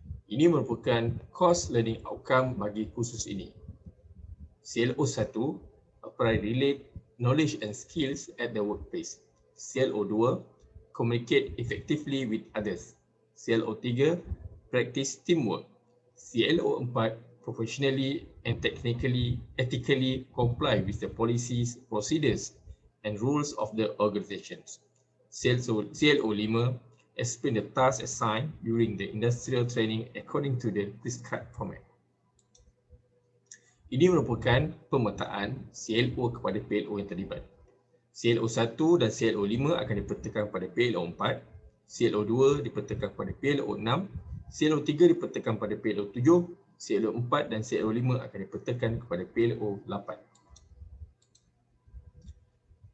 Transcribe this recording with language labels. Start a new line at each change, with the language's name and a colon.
Malay: Ini merupakan course learning outcome bagi kursus ini.
English: CLO 1, Apply Relate Knowledge and Skills at the Workplace. CLO 2, Communicate Effectively with Others. CLO 3, Practice Teamwork. CLO 4, Professionally and Ethically Comply with the Policies, Procedures and Rules of the Organizations. CLO 5, Explain the tasks assigned during the industrial training according to the prescribed format.
Malay: Ini merupakan pemetaan CLO kepada PLO yang terlibat. CLO 1 dan CLO 5 akan dipertekan pada PLO 4, CLO 2 dipertekan pada PLO 6, CLO 3 dipertekan pada PLO 7, CLO 4 dan CLO 5 akan dipertekan kepada PLO 8.